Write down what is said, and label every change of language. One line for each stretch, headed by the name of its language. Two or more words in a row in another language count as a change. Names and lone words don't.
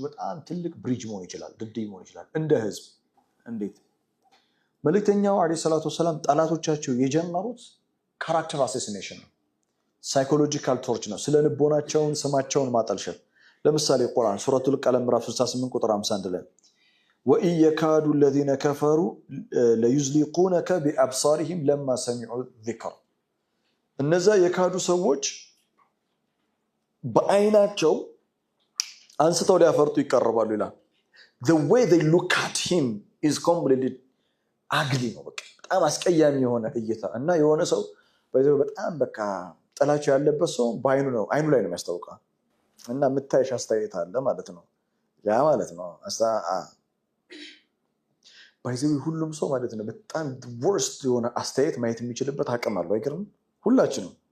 Amharic: በጣም ትልቅ ብሪጅ መሆን ይችላል ድልድይ መሆን ይችላል እንደ ህዝብ እንዴት መልእክተኛው
Arabic: عليه الصلاة والسلام
Amharic: ጣላቶቻቸው የጀመሩት
English: character assassination
Amharic: ነው
English: psychological torture
Amharic: ነው ስለ ልቦናቸውን ስማቸውን ማጠልሸት ለምሳሌ ቁርአን ሱረቱል ቀለም ምዕራፍ 68 ቁጥር 51 ላይ
Arabic: وَإِنْ يَكَادُ الَّذِينَ كَفَرُوا لَيُزْلِقُونَكَ بِأَبْصَارِهِمْ لَمَّا سَمِعُوا الذِّكْرَ
Amharic: እነዛ የካዱ ሰዎች በአይናቸው አንስተው ሊያፈርጡ ይቀርባሉ ይላል
English: the way they look at him is completely ugly
Amharic: ነው በጣም አስቀያሚ የሆነ እይታ እና የሆነ ሰው በጣም በቃ ጥላቻው ያለበት ሰው በአይኑ ላይ ነው የሚያስታውቀው እና ምታይሽ አስተያየት አለ ማለት ነው ያ ማለት ነው ባይዘው ሁሉም ሰው ማለት ነው በጣም worst የሆነ አስተያየት ማየት የሚችልበት አቅም አለው አይገርም ሁላችንም